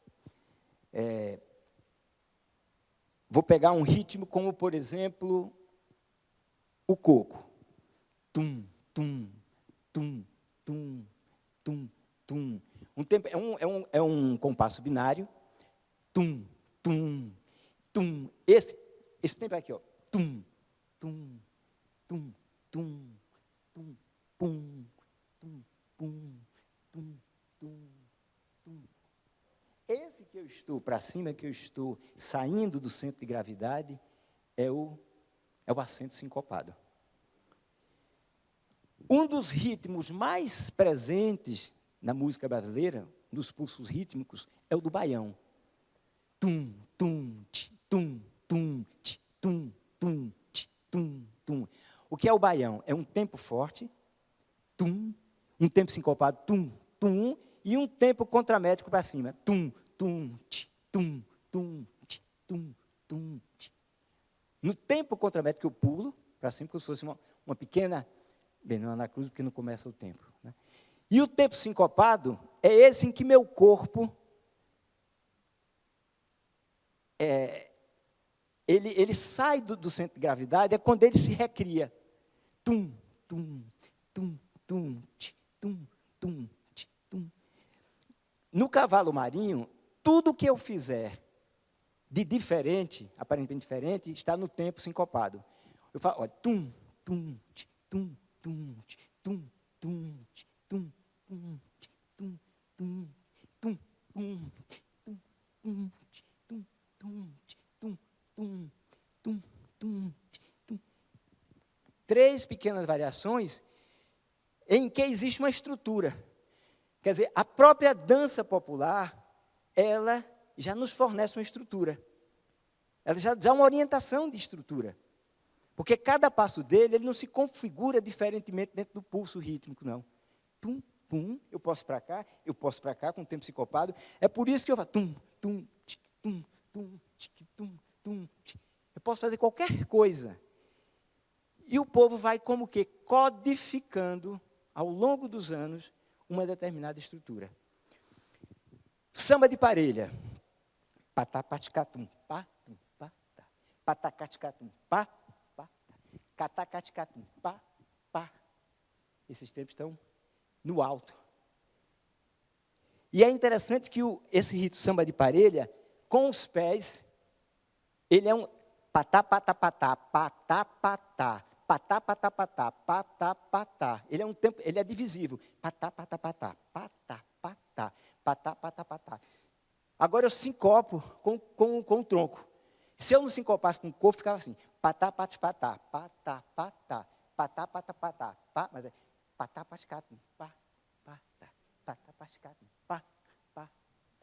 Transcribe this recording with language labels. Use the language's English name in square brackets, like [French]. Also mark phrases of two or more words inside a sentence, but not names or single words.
[Portuguese] Vou pegar um ritmo como, por exemplo, o coco. Tum, tum, tum, tum, tum, tum. É um compasso binário. Tum, tum, tum. Esse tempo é aqui, ó. Tum, tum, tum, tum, tum, pum, tum, pum, tum, tum, tum. Esse que eu estou para cima, que eu estou saindo do centro de gravidade, é o acento sincopado. Um dos ritmos mais presentes na música brasileira, dos pulsos rítmicos, é o do baião. Tum, tum, tch, tum, tum, tch, tum, tum, tch, tum, tum. O que é o baião? É um tempo forte, tum, um tempo sincopado, tum, tum, e um tempo contramétrico para cima, tum, tum, tch, tum, tum, tch, tum, tum, tch. No tempo contramétrico eu pulo para cima, como se fosse uma pequena... Bem, não é na cruz, porque não começa o tempo, né? E o tempo sincopado é esse em que meu corpo, ele sai do centro de gravidade, é quando ele se recria. Tum, tum, tum, tum, tch, tum, tum, tch, tum. No cavalo marinho, tudo que eu fizer de diferente, aparentemente diferente, está no tempo sincopado. Eu falo, olha, tum, tum, tch, tum, tum, tch, tum, tum, tch, tum, tum, tch, tum, tum, tum, tum, tum, tum, tch, tum, tum, tch, tum, tum, tum, tum, tch, tum. 3 pequenas variações em que existe uma estrutura. Quer dizer, a própria dança popular, ela já nos fornece uma estrutura. Ela já dá uma orientação de estrutura. Porque cada passo dele, ele não se configura diferentemente dentro do pulso rítmico, não. Tum, pum, eu posso para cá, com o tempo sincopado. É por isso que eu faço tum, tum, tic, tum, tum, tic, tum, tum, tic. Eu posso fazer qualquer coisa. E o povo vai como que codificando, ao longo dos anos, uma determinada estrutura. Samba de parelha. Patapaticatum, pá, tum, pá, tá. Patacaticatum, pá, pá, tá. Catacaticatum, pá, pá. Esses tempos estão no alto. E é interessante que esse ritmo samba de parelha, com os pés, ele é um patá, patá, patá, patá, patá, patá, patá, patá, patá, patá. Ele é um tempo, ele é divisível. Patá, patá, patá, patá, patá, patá, patá, patá. Agora eu sincopo com o tronco. Se eu não sincopasse com o corpo, ficava assim. Patá, patá, patá, patá, patá, patá, patá, patá, pá, mas é patá, pascatum, pá, pá, tá, patá, pascatum, pá, pá, tá.